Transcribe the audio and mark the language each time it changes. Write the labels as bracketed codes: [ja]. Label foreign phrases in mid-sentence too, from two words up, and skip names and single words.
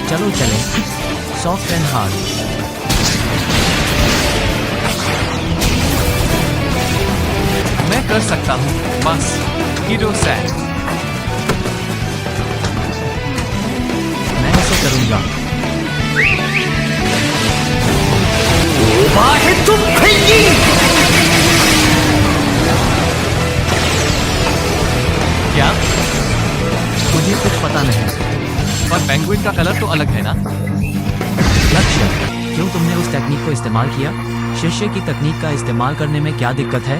[hi] चलो चलें। [en] soft and hard. [hi] मैं कर सकता हूँ, बस किडो-सान। मैं ऐसे करूँगा। [ja] オーバーヘッドペンギン [hi] क्या? मुझे कुछ पता नहीं। पर पेंगुइन का कलर तो अलग है ना? लक्ष्य, क्यों तुमने उस तकनीक को इस्तेमाल किया? शिष्य की तकनीक का इस्तेमाल करने में क्या दिक्कत है?